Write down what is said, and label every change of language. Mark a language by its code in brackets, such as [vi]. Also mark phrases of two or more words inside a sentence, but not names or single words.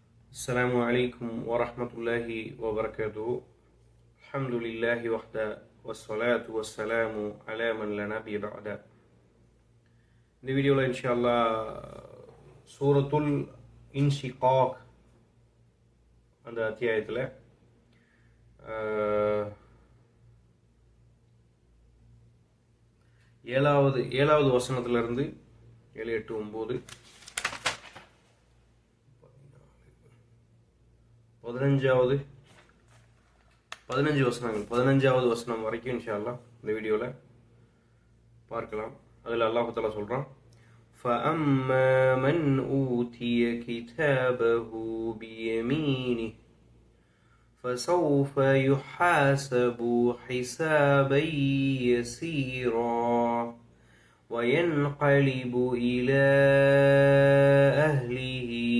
[ar] السلام عليكم ورحمة الله وبركاته. الحمد لله وحده والصلاة والسلام على من لا نبي بعده. [ta] இந்த வீடியோவில் [ar] إن شاء الله [ta] சூரத்துல் இன்ஷிகாக் அந்த அத்தியாயத்தில் ஏழாவது வசனத்திலிருந்து 7, 8, 9 15 வசனங்கள் 15வது வசனம் வரைக்கும் [ar] إن شاء الله [ta] இந்த வீடியோவில் பார்க்கலாம். அதில் [ar] الله تعالى [ta] சொல்கிறான், [ar] فَأَمَّا مَنْ أُوتِيَ كِتَابَهُ بِيَمِينِهِ فَسَوْفَ يُحَاسَبُ حِسَابًا يَسِيرًا وَيَنْقَلِبُ إِلَى أَهْلِهِ